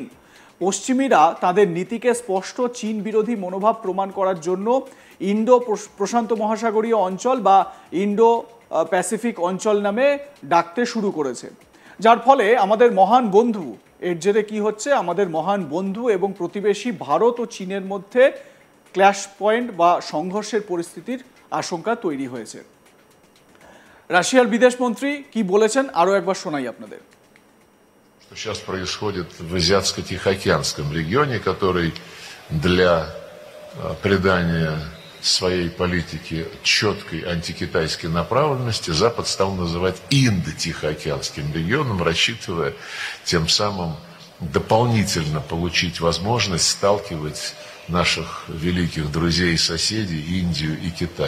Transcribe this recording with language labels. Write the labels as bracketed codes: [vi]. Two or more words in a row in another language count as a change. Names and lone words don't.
[bn] পশ্চিমীরা তাদের নীতিকে স্পষ্ট চীন বিরোধী মনোভাব প্রমাণ করার জন্য ইন্দো প্রশান্ত মহাসাগরীয় অঞ্চল বা ইন্দো প্যাসিফিক অঞ্চল নামে ডাকতে শুরু করেছে, যার ফলে আমাদের মহান বন্ধু, এর জেরে কি হচ্ছে, আমাদের মহান বন্ধু এবং প্রতিবেশী ভারত ও চীনের মধ্যে [en] clash point [bn] বা সংঘর্ষের পরিস্থিতির আশঙ্কা তৈরি হয়েছে। রাশিয়ার বিদেশমন্ত্রী কি বলেছেন আরো একবার শোনাই আপনাদের। [ru] Что сейчас происходит в Азиатско-Тихоокеанском регионе, который для придания своей политике четкой антикитайской направленности Запад стал называть Индо-Тихоокеанским регионом, рассчитывая тем самым дополнительно получить возможность сталкивать наших великих друзей и соседей Индию и Китай.